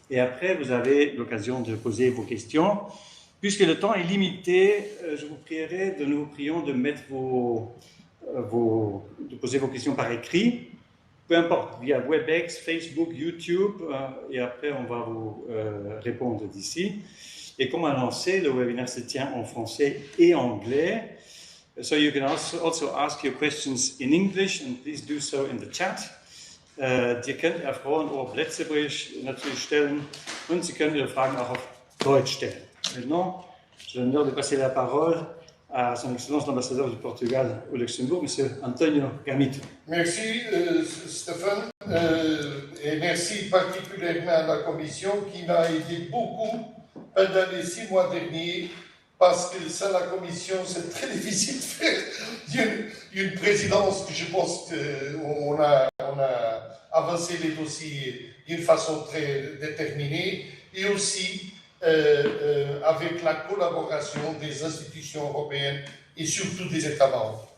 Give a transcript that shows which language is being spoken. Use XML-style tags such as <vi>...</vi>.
<fr>Et après, vous avez l'occasion de poser vos questions. Puisque le temps est limité, je vous prierai, nous prions de mettre de poser vos questions par écrit, peu importe, via WebEx, Facebook, YouTube, et après on va vous répondre d'ici. Et comme annoncé, le webinaire se tient en français et anglais.</fr> <en>So you can also ask your questions in English, and please do so in the chat.</en> <de>Ihr könnt Ihre Fragen auch auf Letztebrich natürlich stellen, und Sie können Ihre Fragen auch auf Deutsch stellen.</de> <fr>Maintenant, j'ai l'honneur de passer la parole à son Excellence l'ambassadeur du Portugal au Luxembourg, M. Antonio Gamito. Merci Stéphane, et merci particulièrement à la Commission qui m'a aidé beaucoup pendant les 6 mois derniers, parce que sans la Commission, c'est très difficile de faire une présidence que je pense qu'on a avancé les dossiers d'une façon très déterminée, et aussi avec la collaboration des institutions européennes et surtout des États membres.</fr>